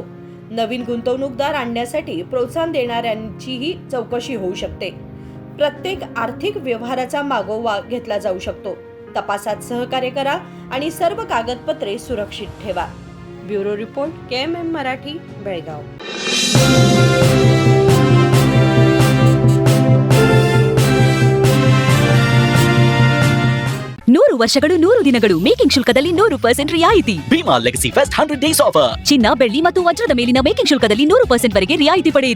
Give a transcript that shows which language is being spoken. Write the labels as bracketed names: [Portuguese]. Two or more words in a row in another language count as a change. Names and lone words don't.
[Marathi] नवीन गुंतवणूकदार आणण्यासाठी प्रोत्साहन देणाऱ्यांचीही चौकशी होऊ शकते. प्रत्येक आर्थिक व्यवहाराचा मागोवा घेतला जाऊ शकतो. तपासात सहकार्य करा आणि सर्व कागदपत्रे सुरक्षित ठेवा. ब्युरो रिपोर्ट, KMM मराठी, बेळगाव. [Kannada] ನೂರು ವರ್ಷಗಳು 100 ದಿನಗಳು ಮೇಕಿಂಗ್ ಶುಲ್ಕದಲ್ಲಿ 100% ರಿಯಾಯಿತಿ. [English] Bhima Legacy Fest 100 Days Offer. [Kannada] ಚಿನ್ನ, ಬೆಳ್ಳಿ ಮತ್ತು ವಜ್ರದ ಮೇಲಿನ ಮೇಕಿಂಗ್ ಶುಲ್ಕದಲ್ಲಿ 100% ವರೆಗೆ ರಿಯಾಯಿತಿ ಪಡೆಯಿರಿ.